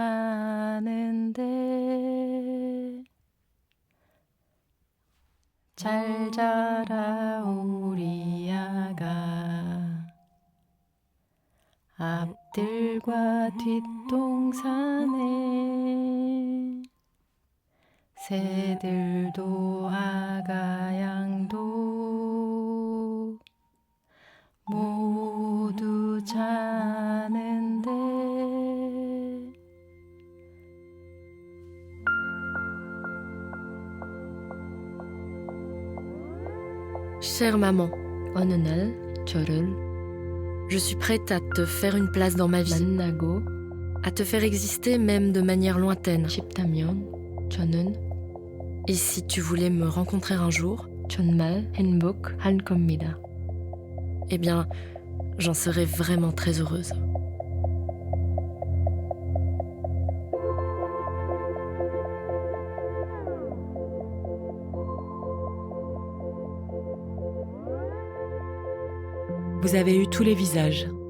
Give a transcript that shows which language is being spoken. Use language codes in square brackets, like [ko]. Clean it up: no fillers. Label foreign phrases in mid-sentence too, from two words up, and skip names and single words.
[ko] 자는데 잘 자라 우리 아가 앞들과 뒷동산에 새들도 아가 양도 모두 자는데. [fr] Chère maman, [ko] 어느 날 저를 [fr] je suis prête à te faire une place dans ma vie, [ko] 만나고 [fr] à te faire exister même de manière lointaine. [ko] 싶다면 저는 [fr] Et si tu voulais me rencontrer un jour, [ko] 정말 행복할 겁니다. [fr] eh bien, j'en serais vraiment très heureuse. Vous avez eu tous les visages.